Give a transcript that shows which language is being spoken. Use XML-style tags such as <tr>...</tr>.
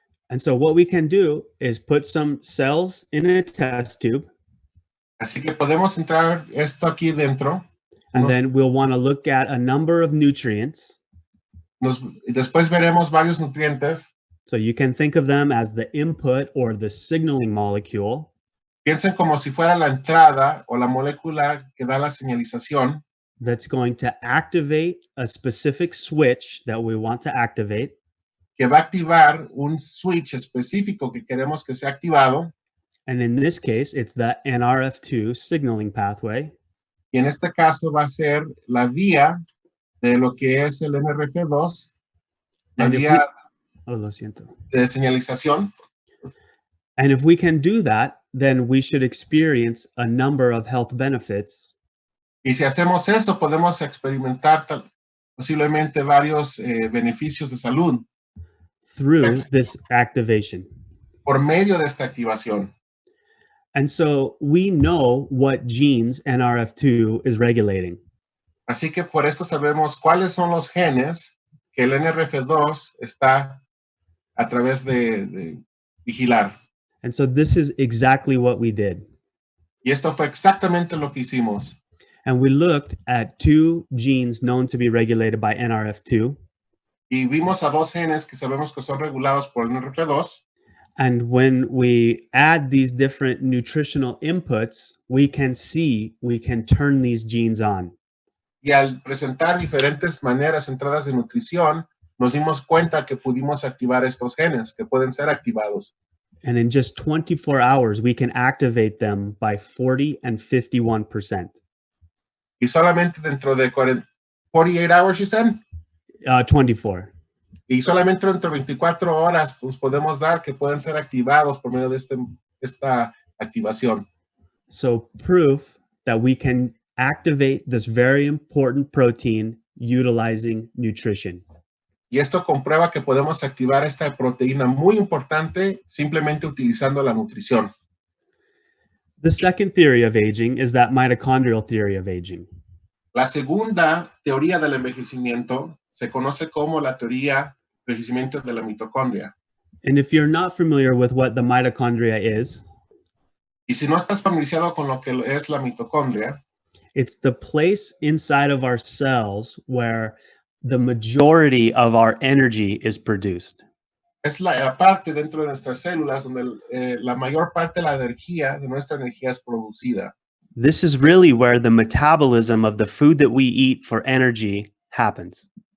<en>And so what we can do is put some cells in a test tube,</en> <es>Así que podemos entrar esto aquí dentro.</es> <en>and then we'll want to look at a number of nutrients.</en> <es>Después veremos varios nutrientes.</es> <en>So you can think of them as the input or the signaling molecule.</en> <es>Piensen como si fuera la entrada o la molécula que da la señalización</es> <en>That's going to activate a specific switch that we want to activate.</en> <es>que va a activar un switch específico que queremos que sea activado.</es> <en>And in this case, it's the NRF2 signaling pathway.</en> <es>Y en este caso va a ser la vía de lo que es el NRF2, la</es> <en>And if</en> <es>vía Oh, lo siento. de señalización.</es> <en>And if we can do that, then we should experience a number of health benefits.</en> <es>Y si hacemos eso, podemos experimentar posiblemente varios beneficios de salud</es> <en>Through this activation.</en> <es>por medio de esta activación.</es> <en>And so we know what genes NRF2 is regulating.</en> <es>Así que por esto sabemos cuáles son los genes que el NRF2 está a través de vigilar.</es> <en>And so this is exactly what we did.</en> <es>Y esto fue exactamente lo que hicimos.</es> <en>And we looked at two genes known to be regulated by NRF2.</en> <es>Y vimos a dos genes que sabemos que son regulados por el NRF2.</es> <en>And when we add these different nutritional inputs, we can turn these genes on.</en> <es>Y al presentar diferentes maneras, entradas de nutrición, nos dimos cuenta que pudimos activar estos genes, que pueden ser activados.</es> <en>And in just 24 hours, we can activate them by 40 and 51%.</en> <es>Y solamente dentro de 48</es> <en>hours, you said? 24.</en> <es>Y solamente dentro de 24 horas, pues podemos dar que pueden ser activados por medio de esta activación.</es> <en>So proof that we can activate this very important protein utilizing nutrition.</en> <es>Y esto comprueba que podemos activar esta proteína muy importante simplemente utilizando la nutrición.</es> <en>The second theory of aging is that mitochondrial theory of aging.</en> <es>La segunda teoría del envejecimiento se conoce como la teoría del envejecimiento de la mitocondria.</es> <en>And if you're not familiar with what the mitochondria is,</en> <es>Y si no estás familiarizado con lo que es la mitocondria,</es> <en>it's the place inside of our cells where the majority of our energy is produced.</en> <es>es la parte dentro de nuestras células donde la mayor parte de la energía, de nuestra energía es producida.</es> <en>This is really where the metabolism of the food that we eat for energy happens.</en>